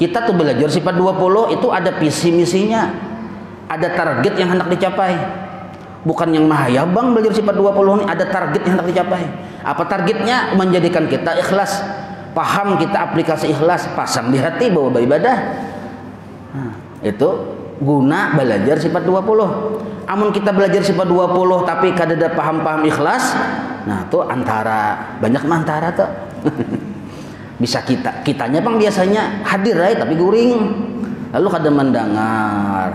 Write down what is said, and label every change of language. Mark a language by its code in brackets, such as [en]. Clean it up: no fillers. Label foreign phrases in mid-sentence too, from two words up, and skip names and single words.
[id] Kita tuh belajar sifat 20 itu ada visi misinya. Ada target yang hendak dicapai. Bukan yang mahayabang belajar sifat 20 ini ada target yang hendak dicapai. Apa targetnya? Menjadikan kita ikhlas. Paham kita aplikasi ikhlas, pasang di hati bahwa beribadah. Nah, itu guna belajar sifat 20. [bjn] Amun kita belajar sifat 20 tapi kada ada paham-paham ikhlas, nah tuh antara banyak antara tuh. Bisa kitanya bang biasanya hadir tapi guring, lalu kada mendengar.